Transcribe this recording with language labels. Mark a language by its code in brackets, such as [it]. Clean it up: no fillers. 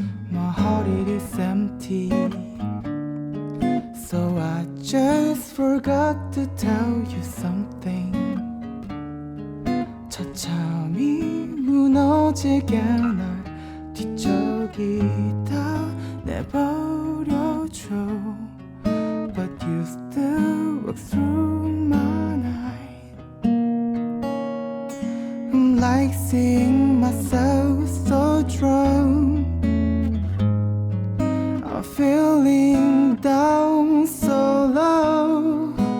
[en] My heart it is empty, so I just forgot to tell you something. [ko] 처참히 무너지게 날 뒤척이다 내버려줘. [en] But you still walk through my night. I'm like seeing myself so drunk. I'm feeling down so low.